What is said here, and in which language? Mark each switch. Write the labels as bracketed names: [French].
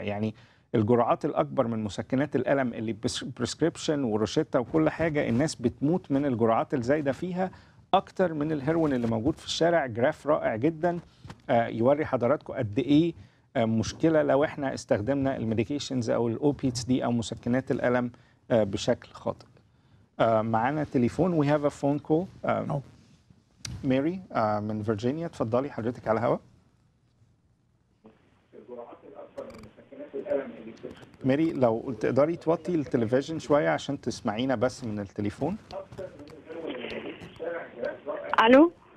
[Arabic] يعني الجرعات الأكبر من مسكنات الألم اللي بريسكريبشن وروشتة وكل حاجة، الناس بتموت من الجرعات الزايدة فيها أكتر من الهيروين اللي موجود في الشارع. جراف رائع جدا يوري حضراتكم قد إيه مشكلة لو احنا استخدمنا الميديكيشنز أو الأوبيتس دي أو مسكنات الألم بشكل خاطئ. معانا تليفون. [English] We have a phone call. [Arabic] ماري من فيرجينيا، اتفضلي حضرتك على الهواء. ماري لو تقدري توطي التلفزيون شوية عشان تسمعينا بس من التليفون. الو.